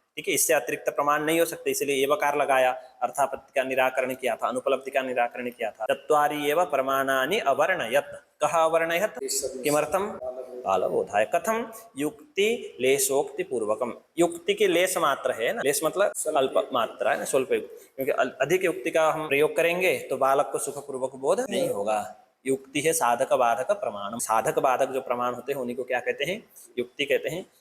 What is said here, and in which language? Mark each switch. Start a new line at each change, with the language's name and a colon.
Hindi: ठीक है, इससे अतिरिक्त प्रमाण नहीं हो सकते, इसलिए एवकार लगाया, अर्थापत्ति का निराकरण किया था, अनुपलब्धि का निराकरण किया था।
Sanskrit: चत्वारि एव प्रमाणानि अवर्णयत्। कः अवर्णयत्? किमर्थम? बालबोधाय। कथम? युक्ति लेशोक्ति पूर्वकम।
Hindi: युक्ति की लेश मात्र है ना, लेश मतलब अल्प मात्रा है ना, स्वल्प युक्त, क्योंकि अधिक युक्ति का हम प्रयोग करेंगे तो बालक को सुखपूर्वक बोध नहीं होगा। युक्ति है साधक बाधक प्रमाण। साधक बाधक जो प्रमाण होते हैं उन्हीं को क्या कहते हैं? युक्ति कहते हैं।